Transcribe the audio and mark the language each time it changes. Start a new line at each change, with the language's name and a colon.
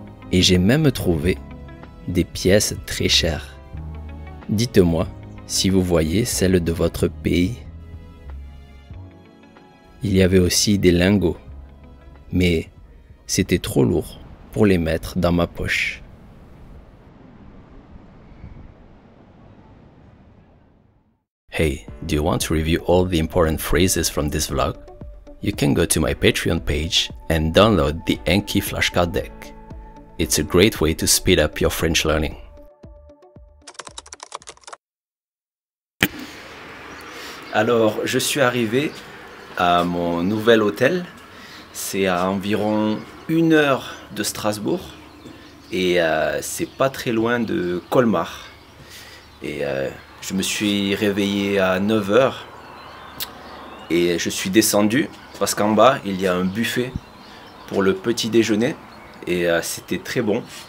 French: Et j'ai même trouvé des pièces très chères. Dites-moi si vous voyez celles de votre pays. Il y avait aussi des lingots, mais c'était trop lourd pour les mettre dans ma poche.
English: Hey, do you want to review all the important phrases from this vlog? You can go to my Patreon page and download the Enki flashcard deck. It's a great way to speed up your French learning.
French: Alors, je suis arrivé à mon nouvel hôtel. C'est à environ 1 heure de Strasbourg et c'est pas très loin de Colmar. Et je me suis réveillé à 9 heures et je suis descendu parce qu'en bas il y a un buffet pour le petit déjeuner et c'était très bon.